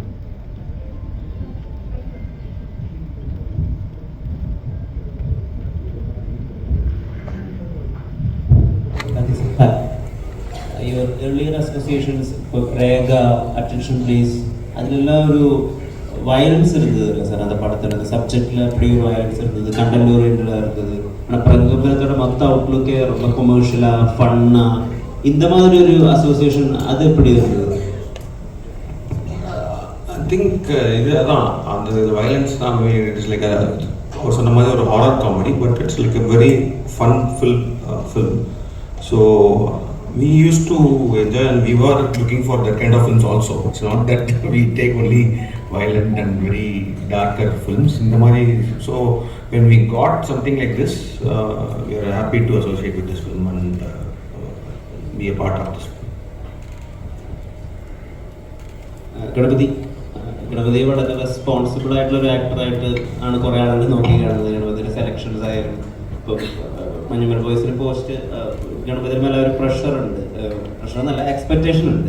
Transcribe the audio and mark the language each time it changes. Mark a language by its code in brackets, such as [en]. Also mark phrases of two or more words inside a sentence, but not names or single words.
[en] Your earlier associations, Rega, Attention Please, [ml] അതിലെല്ലാം ഒരു വയലൻസ് [ta] இருந்தது சார். அந்த படத்தில் அந்த சப்ஜெக்டில் அப்படி ஒரு வயலன்ஸ் இருந்தது, [en] content oriented [ta] இருந்தது. ஆனால் பிரகம்பனத்தோட மொத்த அவுட்லுக்கே ரொம்ப கொமர்ஷியலாக ஃபன்னாக இந்த மாதிரி ஒரு அசோசியேஷன் அது எப்படி இருந்தது? [en] I think [ta] இது அதான் அந்த வயலன்ஸ் தான். [en] it is like [ta] ஒரு சொன்ன மாதிரி ஒரு [en] horror comedy, but it's like a very fun film. ஸோ we used to enjoy and we were looking for that kind of films also. It's not that we take only violent and very darker films in the mari. So when we got something like this, we are happy to associate with this film and be a part of this film. [ml] ഗണപതി വളരെ റെസ്പോൺസിബിൾ ആയിട്ടുള്ള ഒരു ആക്ടറായിട്ട് ആണ് കുറേ ആളുകൾ നോക്കി കാണുന്നത്. ഗണപതിയുടെ സെലക്ഷൻസ് ആയാലും ഇപ്പോൾ മഞ്ഞുമൽ ബോയ്സിന് പോസ്റ്റ് ഗണപതി മേലെ ഒരു പ്രഷർ എന്നല്ല എക്സ്പെക്റ്റേഷൻ ഉണ്ട്.